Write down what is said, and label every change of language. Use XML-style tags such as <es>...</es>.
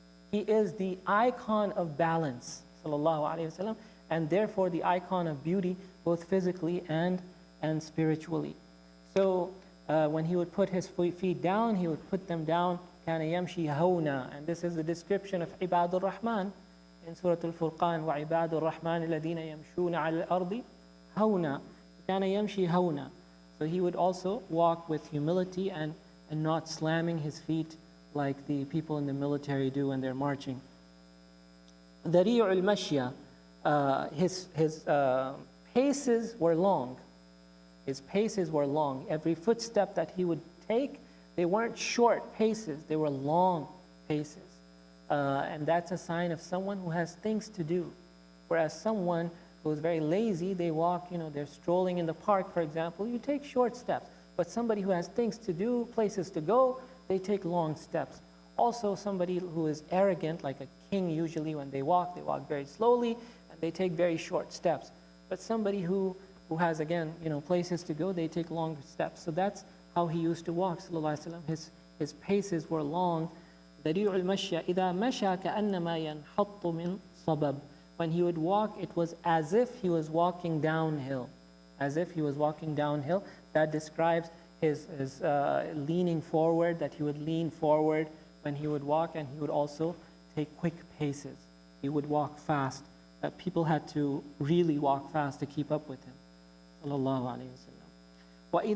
<en>He is the icon of balance, sallallahu alaihi wasallam, and therefore the icon of beauty, both physically and spiritually. So when he would put his feet down, he would put them down</en> <ar>كان يمشي هونا,</ar> <en>and this is the description of عباد الرحمن in Surah Al-Furqan.</en> <ar>وعباد الرحمن الذين يمشون على الأرض هونا كان يمشي هونا.</ar> <en>So he would also walk with humility and not slamming his feet like the people in the military do when they're marching.</en> <ar>ذريع المشية,</ar> <en>his paces were long. His paces were long. Every footstep that he would take, they weren't short paces, they were long paces. And that's a sign of someone who has things to do. Whereas someone who is very lazy, they walk, they're strolling in the park, for example, you take short steps. But somebody who has things to do, places to go, they take long steps. Also, somebody who is arrogant, like a king, usually when they walk very slowly, and they take very short steps. But somebody who has, again, places to go, they take longer steps. So that's how he used to walk, sallallahu alaihi wasallam. His paces were long.</en> <ar>ذريع المشي إذا مشى كأنما ينحط من صبب.</ar> <en>When he would walk, it was as if he was walking downhill. As if he was walking downhill. That describes his leaning forward, that he would lean forward when he would walk, and he would also take quick paces. He would walk fast. People had to really walk fast to keep up with him, sallallahu alaihi wasallam.</en>